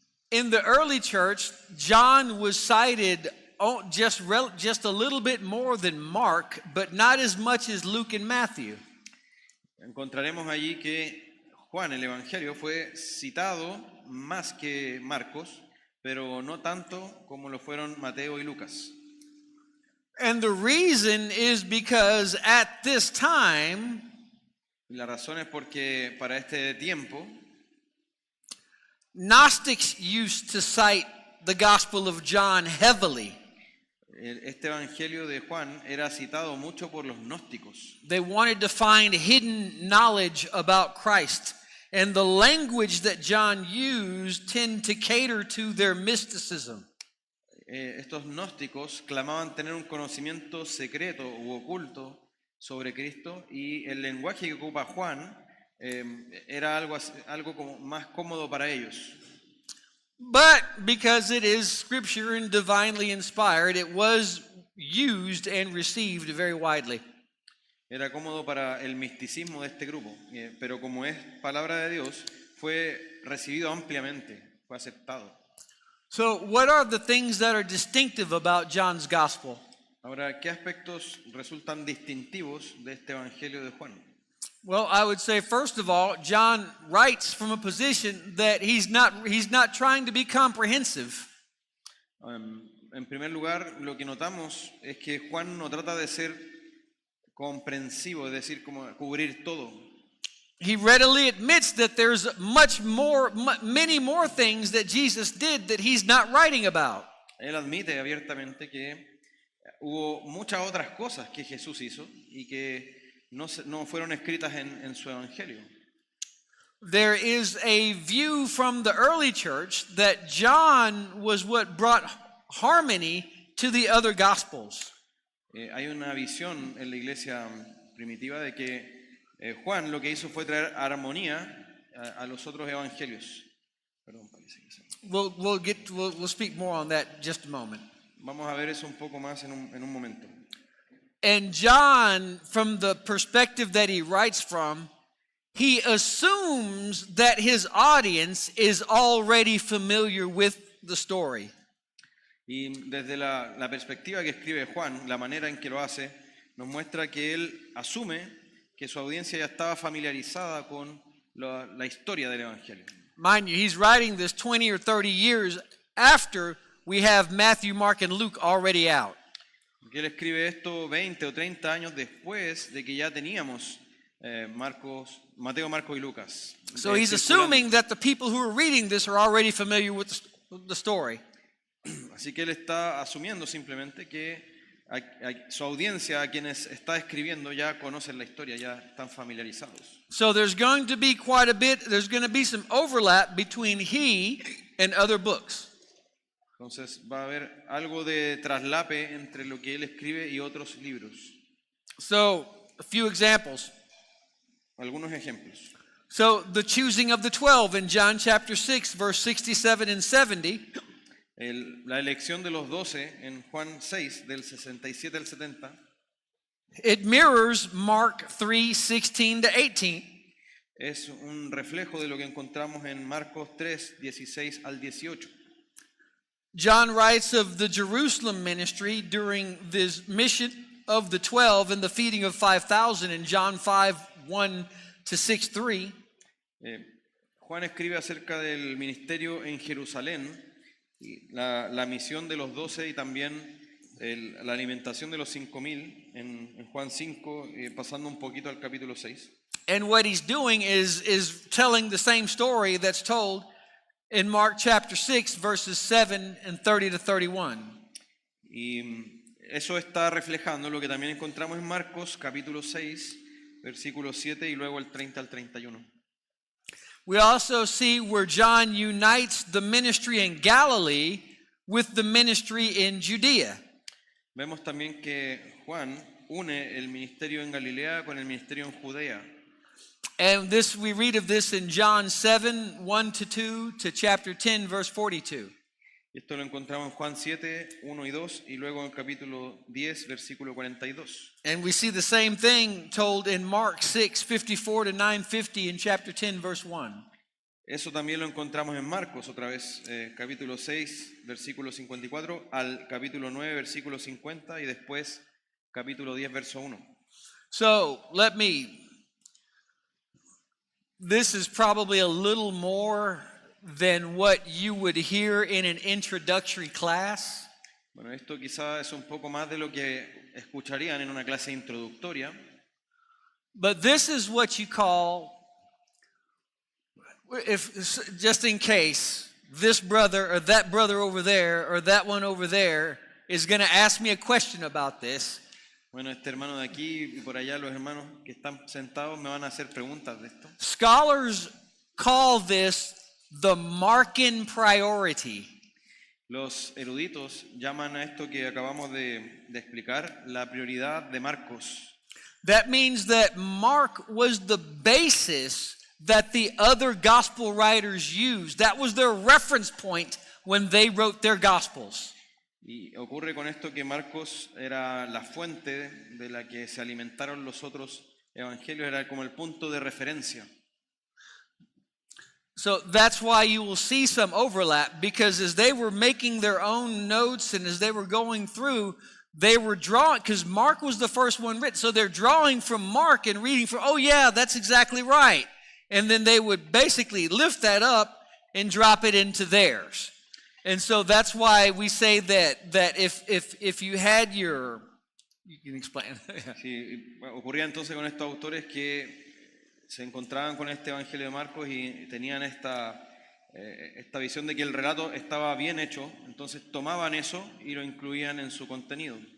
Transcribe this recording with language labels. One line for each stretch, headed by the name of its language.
English: in the early church, John was cited just a little bit more than Mark, but not as much as Luke and Matthew.
Spanish: Encontraremos allí que Juan, el evangelio, fue citado más que Marcos, pero no tanto como lo fueron Mateo y Lucas.
English: And the reason is because at this time,
Spanish: y la razón es porque para este tiempo,
English: Gnostics used to cite the Gospel of John heavily.
Spanish: Este evangelio de Juan era citado mucho por los gnósticos.
English: They wanted to find hidden knowledge about Christ. And the language that John used tend to cater to their mysticism.
Spanish: Estos gnósticos clamaban tener un conocimiento secreto u oculto sobre Cristo y el lenguaje que ocupa Juan era algo como más cómodo para ellos.
English: But because it is scripture and divinely inspired, it was used and received very widely.
Spanish: Era cómodo para el misticismo de este grupo, pero como es palabra de Dios, fue recibido ampliamente, fue aceptado.
English: So what are the things that are distinctive about John's gospel?
Spanish: Ahora, ¿qué aspectos resultan distintivos de este Evangelio de Juan?
English: Well, I would say first of all, John writes from a position that he's not trying to be comprehensive.
Spanish: En primer lugar, lo que notamos es que Juan no trata de ser comprensivo, es decir, como cubrir todo.
English: He readily admits that there's many more things that Jesus did that he's not writing about.
Spanish: Él admite abiertamente que hubo muchas otras cosas que Jesús hizo y que no fueron escritas en su Evangelio.
English: There is a view from the early church that John was what brought harmony to the other gospels.
Spanish: Hay una visión en la iglesia primitiva de que Juan lo que hizo fue traer armonía a los otros evangelios. Perdón, parece que sí.
English: We'll speak more on that in just a moment.
Spanish: Vamos a ver eso un poco más en un momento.
English: And John, from the perspective that he writes from, he assumes that his audience is already familiar with the story.
Spanish: Y desde la perspectiva que escribe Juan, la manera en que lo hace, nos muestra que él asume que su audiencia ya estaba familiarizada con la historia del Evangelio.
English: Mind you, he's writing this 20 or 30 years after we have Matthew, Mark, and Luke already out.
Spanish: Porque él escribe esto 20 o 30 años después de que ya teníamos Mateo, Marcos y Lucas.
English: So he's assuming that the people who are reading this are already familiar with the story.
Spanish: Así que él está asumiendo simplemente que su audiencia, a quienes está escribiendo, ya conocen la historia, ya están familiarizados.
English: So there's going to be there's going to be some overlap between he and other books.
Spanish: Entonces va a haber algo de traslape entre lo que él escribe y otros libros.
English: So, a few examples.
Spanish: Algunos ejemplos.
English: So, the choosing of the 12 in John chapter 6, verse 67 and 70.
Spanish: La elección de los 12 en Juan 6, del 67 al 70.
English: It mirrors Mark 3, 16 to 18.
Spanish: Es un reflejo de lo que encontramos en Marcos 3, 16 al 18.
English: John writes of the Jerusalem ministry during this mission of the 12 and the feeding of 5,000 in John 5, 1 to 6, 3.
Spanish: Juan escribe acerca del ministerio en Jerusalén, y la misión de los 12 y también la alimentación de los 5,000 en Juan 5, pasando un poquito al capítulo 6.
English: And what he's doing is telling the same story that's told in Mark chapter 6, verses 7 and 30 to 31.
Spanish: Y eso está reflejando lo que también encontramos en Marcos capítulo 6, versículo 7 y luego el 30 al 31.
English: We also see where John unites the ministry in Galilee with the ministry in Judea.
Spanish: Vemos también que Juan une el ministerio en Galilea con el ministerio en Judea.
English: And we read of this in John 7, 1 to 2 to chapter 10, verse 42.
Spanish: Esto lo encontramos en Juan 7, 1 y 2 y luego en el capítulo 10, versículo 42.
English: And we see the same thing told in Mark 6, 54 to 950 in chapter 10, verse 1.
Spanish: Eso también lo encontramos en Marcos, otra vez, capítulo 6, versículo 54, al capítulo 9, versículo 50 y después capítulo 10, verso 1.
English: So, this is probably a little more than what you would hear in an introductory class.
Spanish: Bueno, esto quizá es un poco más de lo que escucharían en una clase introductoria.
English: But this is what you call, just in case this brother or that brother over there or that one over there is going to ask me a question about this.
Spanish: Bueno, este hermano de aquí y por allá los hermanos que están sentados me van a hacer preguntas de esto.
English: Scholars call this the Markan priority.
Spanish: Los eruditos llaman a esto que acabamos de explicar la prioridad de Marcos.
English: That means that Mark was the basis that the other gospel writers used. That was their reference point when they wrote their gospels.
Spanish: Y ocurre con esto que Marcos era la fuente de la que se alimentaron los otros evangelios, era como el punto de referencia.
English: So that's why you will see some overlap, because as they were making their own notes and as they were going through, they were drawing, because Mark was the first one written, so they're drawing from Mark and reading from, oh yeah, that's exactly right. And then they would basically lift that up and drop it into theirs. And so that's why we say that if you had your, you can explain.
Spanish: Sí, ocurría entonces con estos autores que se encontraban con este Evangelio de Marcos y tenían esta visión de que el relato estaba bien hecho, entonces tomaban eso y lo incluían en su contenido.